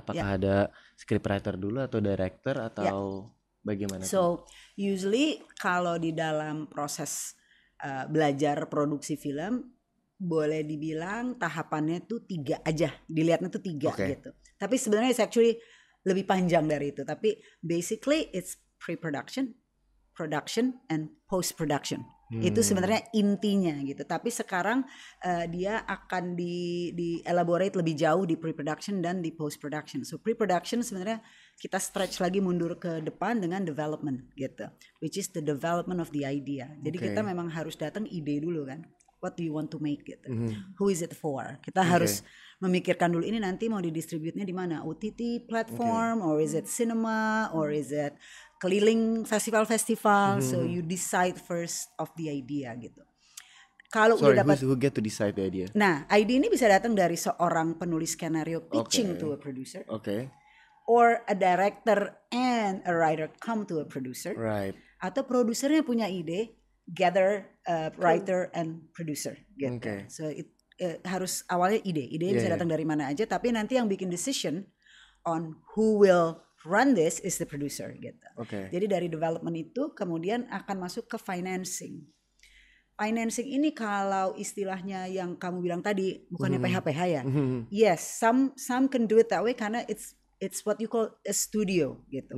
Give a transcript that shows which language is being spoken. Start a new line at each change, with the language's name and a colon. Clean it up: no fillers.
Indonesian: Apakah ada scriptwriter dulu atau director atau bagaimana?
English: So usually
Indonesian: kalau di dalam proses belajar produksi film, boleh dibilang tahapannya tuh 3 aja, dilihatnya tuh 3 gitu. Tapi sebenarnya
English: it's actually
Indonesian: lebih panjang dari itu.
English: Tapi basically it's pre-production, production, and post-production.
Indonesian: Itu sebenarnya intinya gitu. Tapi sekarang dia akan di elaborate lebih jauh di pre-production dan di post-production.
English: So pre-production sebenarnya kita stretch
Indonesian: lagi mundur ke depan dengan
English: development gitu, which is the development of the idea.
Indonesian: Jadi kita memang harus datang ide dulu kan.
English: What do you want to make gitu? Who is it for?
Indonesian: Kita harus memikirkan dulu ini nanti mau didistributnya di mana?
English: OTT platform, or is it cinema, or is it
Indonesian: keliling festival-festival?
English: So you decide first of the idea gitu.
Indonesian: Kalau udah dapat,
English: who get to decide the idea?
Indonesian: Nah, ide ini bisa datang dari seorang penulis skenario pitching to a producer.
English: Or a director and a writer come to a producer. Right.
Indonesian: Atau produsernya punya ide,
English: gather writer and producer
Indonesian: gitu. So harus awalnya ide bisa datang dari mana aja, tapi nanti yang bikin
English: decision on who will run this is the producer
Indonesian: gitu. Jadi dari development itu kemudian akan masuk ke financing. Financing ini kalau istilahnya yang kamu bilang tadi bukannya PH-PH ya.
English: Yes, some can do it that way karena it's what you call a studio gitu.